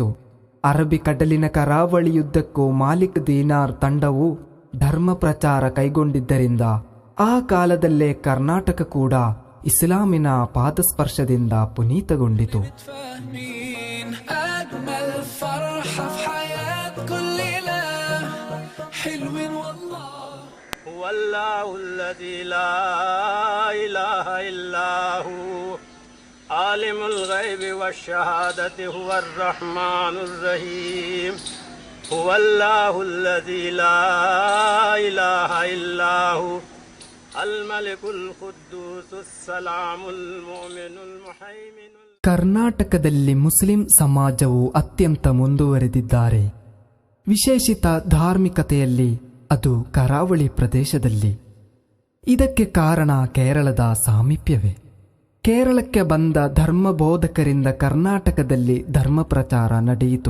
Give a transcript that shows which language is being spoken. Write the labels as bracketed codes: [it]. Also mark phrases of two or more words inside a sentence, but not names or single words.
[kn] ಅರಬ್ಬಿ ಕಡಲಿನ ಕರಾವಳಿಯುದ್ದಕ್ಕೂ ಮಾಲಿಕ್ ದೀನಾರ್ ತಂಡವು ಧರ್ಮ ಪ್ರಚಾರ ಕೈಗೊಂಡಿದ್ದರಿಂದ ಆ ಕಾಲದಲ್ಲೇ ಕರ್ನಾಟಕ ಕೂಡ ಇಸ್ಲಾಮಿನ ಪಾದಸ್ಪರ್ಶದಿಂದ ಪುನೀತಗೊಂಡಿತು. [ar] والله الذي لا إله إلا هو عالم الغيب والشهادة هو الرحمن الرحيم هو الله الذي لا إله إلا هو الملك القدوس السلام المؤمن المهيمن. [kn] ಕರ್ನಾಟಕದಲ್ಲಿ ಮುಸ್ಲಿಂ ಸಮಾಜವು ಅತ್ಯಂತ ಮುಂದುವರೆದಿದ್ದಾರೆ. ವಿಶೇಷಿತ ಧಾರ್ಮಿಕತೆಯಲ್ಲಿ ಅದು ಕರಾವಳಿ ಪ್ರದೇಶದಲ್ಲಿ. ಇದಕ್ಕೆ ಕಾರಣ ಕೇರಳದ ಸಾಮೀಪ್ಯವೇ. ಕೇರಳಕ್ಕೆ ಬಂದ ಧರ್ಮಬೋಧಕರಿಂದ ಕರ್ನಾಟಕದಲ್ಲಿ ಧರ್ಮ ಪ್ರಚಾರ ನಡೆಯಿತು.